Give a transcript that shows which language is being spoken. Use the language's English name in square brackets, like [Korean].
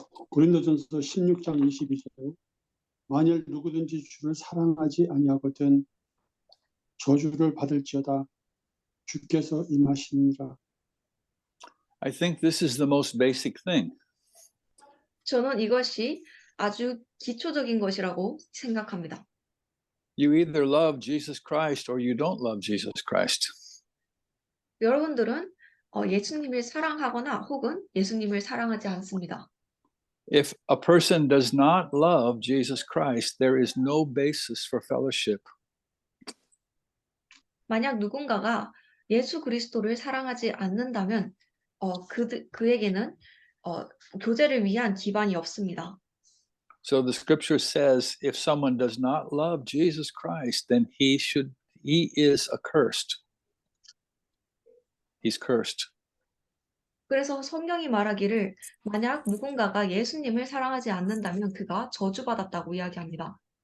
[Korean] 고린도전서 16장 22절 만일 누구든지 주를 사랑하지 아니하거든 저주를 받을지어다 주께서 임하시니라. [English] I think this is the most basic thing. [Korean] 저는 이것이 아주 기초적인 것이라고 생각합니다. [English] You either love Jesus Christ or you don't love Jesus Christ. [Korean] 여러분들은 예수님을 사랑하거나 혹은 예수님을 사랑하지 않습니다. [English] If a person does not love Jesus Christ, there is no basis for fellowship. [Korean] 만약 누군가가 예수 그리스도를 사랑하지 않는다면 그에게는 교제를 위한 기반이 없습니다. [English] So the scripture says if someone does not love Jesus Christ, then he is accursed. He's cursed. [Korean] 그래서 성경이 말하기를 만약 누군가가 예수님을 사랑하지 않는다면 그가 저주받았다고 이야기합니다.